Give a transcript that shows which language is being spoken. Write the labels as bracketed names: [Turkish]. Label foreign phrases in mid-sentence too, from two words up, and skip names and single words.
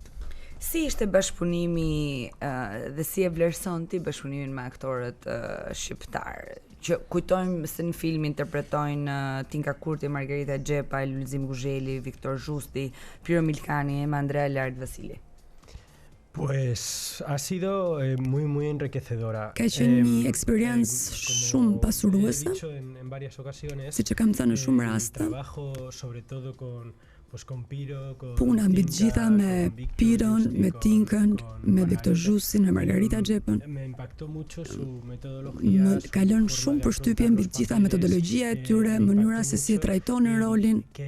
[Albanian] Si ishte bashkëpunimi dhe si e vlerëson ti bashkëpunimin me aktorët shqiptar? Që kujtojmë se në film interpretojnë Tinka Kurti, Margarita Xhepa, Lulzim Guzheli, Viktor Zhusti, Pirro Milkani, Andrea Lart Vasili. [Spanish] Pues ha sido muy enriquecedora. [Albanian] Ka qenë një eksperiencë shumë pasuruese, siç e kam thënë në shumë raste. puna mbi të gjitha me Pirron, me Tinkën, me Viktor Zhusin, me Margarita Xhepën. Më ka lënë shumë përshtypje mbi të gjitha metodologjia e tyre, mënyra se si e trajtonin rolin.